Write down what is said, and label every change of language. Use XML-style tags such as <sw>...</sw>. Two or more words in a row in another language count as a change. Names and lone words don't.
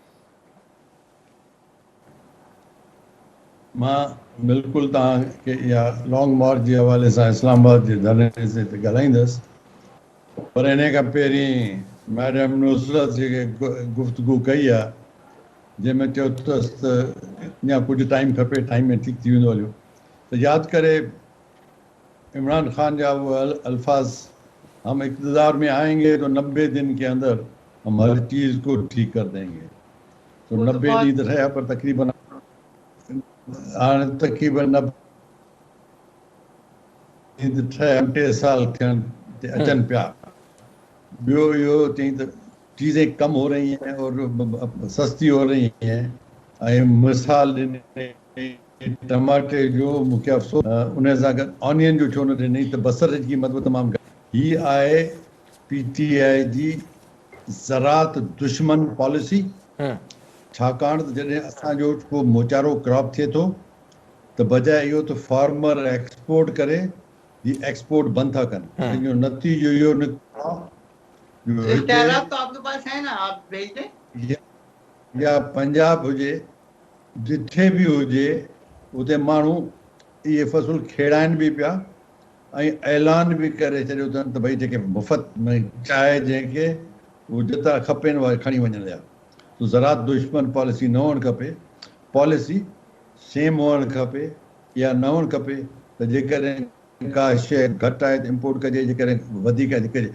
<sd>मां बिल्कुलु तव्हांखे इहा</sd> <en>long march</en> <sd>जे हवाले सां इस्लामाबाद जे धरणे ते ॻाल्हाईंदुसि, पर इन खां पहिरीं मैडम नुसरत जेके गुफ़्तगू कई आहे जंहिंमें चयो अथसि त अञा कुझु टाइम खपे, टाइम में ठीकु थी वेंदो हलियो, त यादि करे इमरान खान जा वो अल्फाज,</sd> <ur>ہم اقتدار میں آئیں گے تو 90 دن کے اندر ہم ہر چیز کو ٹھیک کر دیں گے.</ur> <sd>तो 90 ॾींहं त रहिया, पर तक़रीबन हाणे तक़रीबन 2 साल थियनि अचनि पिया। ॿियो इहो चई त</sd> <ur>چیزیں کم ہو رہی ہیں اور سستی ہو رہی ہیں.</ur> <sd>ऐं मिसाल ॾिनी टमाटे जो, मूंखे अफ़सोस उन सां गॾु ऑनियन जो छो न ॾिनी त बसर जी क़ीमत बि तमामु घटि। हीअ आहे पीटीआई जी ज़रात दुश्मन पॉलिसी। छाकाणि त जॾहिं असांजो को मोचारो क्रॉप थिए थो त बजाए इहो त फार्मर एक्सपोर्ट करे, ही एक्सपोर्ट बंदि था कनि। हिन जो नतीजो इहो निकितो</sd> <ur>تو آپ کے پاس ہے نا، آپ بھیج دیں.</ur> <sd>या पंजाब हुजे, जिथे बि हुजे, उते माण्हू इहे फ़सुल खेड़ाइनि बि पिया ऐं ऐलान बि करे छॾियो अथनि त भई जेके मुफ़्त में चांहि जंहिंखे उहो जेतिरा खपेनि उहा खणी वञण जा। तो ज़रात दुश्मन पॉलिसी न हुअणु खपे। पॉलिसी सेम हुअणु खपे या न हुअणु खपे त जेकॾहिं का शइ घटि आहे त इम्पोर्ट कजे, जेकॾहिं वधीक आहे त कजे।</sd>